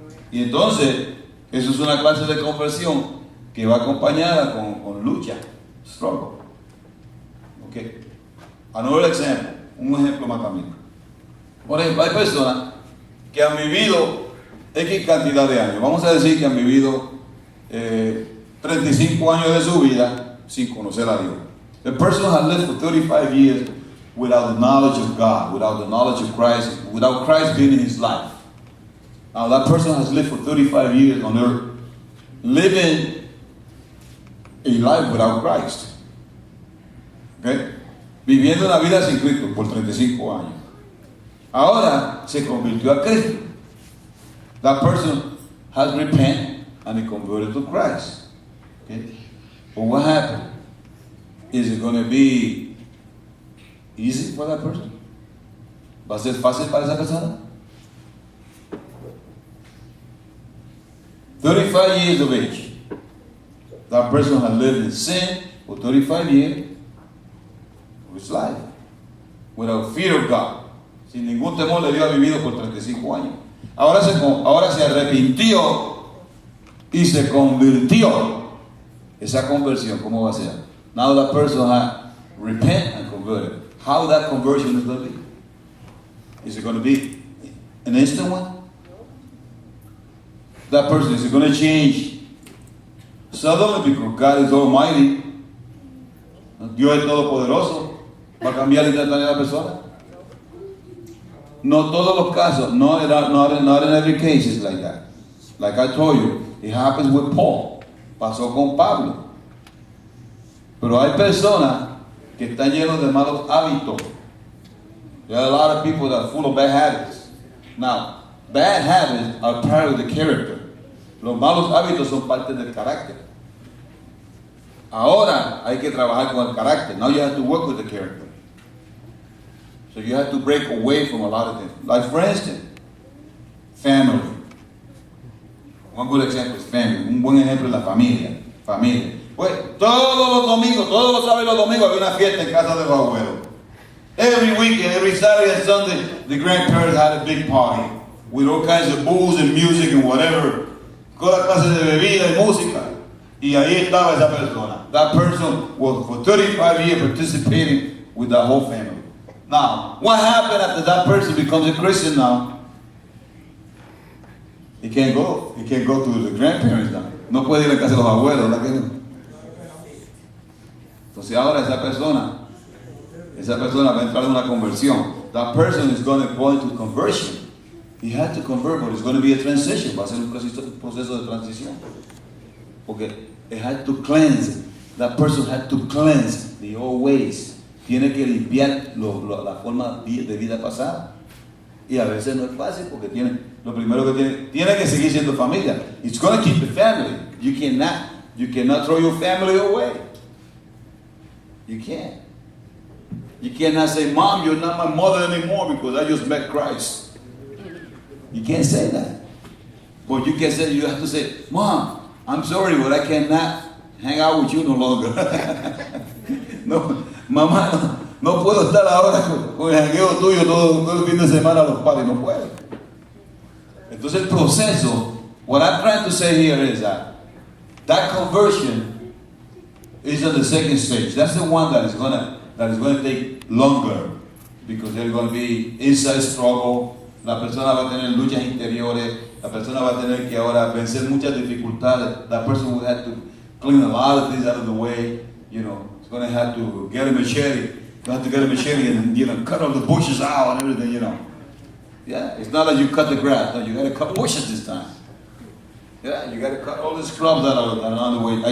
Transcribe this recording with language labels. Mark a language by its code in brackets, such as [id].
[es] Y entonces, eso es una clase de conversión que va acompañada con lucha, struggle. Okay. [en] Another example, [es] un ejemplo más también. Por ejemplo, hay personas que han vivido X cantidad de años. Vamos a decir que han vivido 35 años de su vida sin conocer a Dios. [en] The person has lived for 35 years without the knowledge of God, without the knowledge of Christ, without Christ being in his life. Now that person has lived for 35 years on earth, living a life without Christ. Okay? [es] Viviendo una vida sin Cristo por 35 años. Ahora se convirtió a Cristo. [en] That person has repented and he converted to Christ. Okay? But what happened? Is it going to be easy for that person? [es] ¿Va a ser fácil para esa persona? [en] 35 years of age. That person has lived in sin for 35 years of his life without fear of God. [es] Sin ningún temor de Dios ha vivido por 35 años. Ahora se arrepintió y se convirtió. Esa conversión, ¿cómo va a ser? [en] Now that person repent and convert. How that conversion is going to be? Is it going to be an instant one? That person, is it going to change suddenly because God is almighty? [es] Dios es todopoderoso. ¿Va a cambiar instantáneamente la persona? No todos los casos, [en] not in every case is like that. Like I told you, it happens with Paul. [es] Pasó con Pablo. Pero hay personas que están llenos de malos hábitos. [en] There are a lot of people that are full of bad habits. Now, bad habits are part of the character. [es] Los malos hábitos son parte del carácter. Ahora hay que trabajar con el carácter. [en] Now you have to work with the character. So you have to break away from a lot of things. Like for instance, family. One good example is family. [es] Un buen ejemplo es la familia. Familia. Pues todos los domingos, todos los sábados y los domingos había una fiesta en casa de los abuelos. [en] Every weekend, every Saturday and Sunday, the grandparents had a big party with all kinds of booze and music and whatever. [es] Toda clase de bebida y música. Y ahí estaba esa persona. [en] That person was for 35 years participating with the whole family. Now, what happened after that person becomes a Christian now? He can't go. He can't go to the grandparents now. [es] No puede ir a casa de los abuelos, ¿verdad que no? Entonces ahora esa persona va a entrar en una conversión. [en] That person is going to go into conversion. He had to convert, but it's going to be a transition. [es] Va a ser un proceso de transición. Porque [en] it had to cleanse. That person had to cleanse the old ways. [es] Tiene que limpiar la forma de vida pasada. Y a veces no es fácil porque lo primero que tiene que seguir siendo familia. [en] It's going to keep the family. You cannot throw your family away. You can't. You cannot say, Mom, you're not my mother anymore because I just met Christ. You can't say that. But you can say, you have to say, Mom, I'm sorry, but I cannot hang out with you no longer. [es] No, mamá, no puedo estar ahora con el jangueo tuyo todo el fin de semana a los padres, no puedo. Entonces el proceso, [en] what I'm trying to say here is that conversion is on the second stage. That's the one that is going to take longer because there's going to be inside struggle. [es] La persona va a tener luchas interiores. La persona va a tener que ahora vencer muchas dificultades. [en] That person will have to clean a lot of things out of the way. You know, it's going to have to get a machete. You have to get a machete and cut all the bushes out and everything. You know, yeah. It's not like you cut the grass. No, you got to cut bushes this time. Yeah, you got to cut all the scrubs that are on the way.